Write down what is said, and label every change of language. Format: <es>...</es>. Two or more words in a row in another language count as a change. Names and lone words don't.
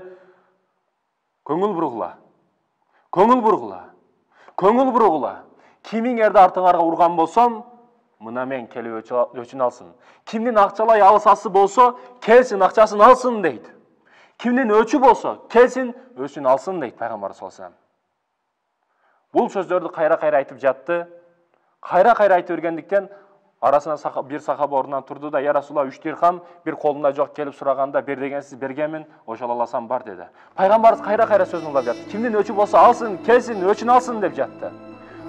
<ky>Көңүл бургула. Көңүл бургула. Көңүл бургула. Кимиңерди артыңарга урган болсом, мына мен келип өчүн алсын. Кимдин акчалай алысасы болсо, келсин акчасын алсын дейт. Кимдин өчү болсо, келсин өчүн алсын дейт Пайгамбар</ky> <ar>صلى الله عليه وسلم.</ar> <ky>Бул сөздөрдү кайра-кайра айтып жатты. Кайра-кайра айтып бергендиктен арасына bir сахаба ордунан турду да, "Я Расулалла, 3 дирхам bir колунда жок келип сураганда бер дегенсиз бергенмин, ошол аласам бар" dedi. Пайгамбарыбыз кайра-кайра сөзүн улап жатты. Кимдин өчү болсо алсын, келсин, өчүн алсын деп жатты.</ky>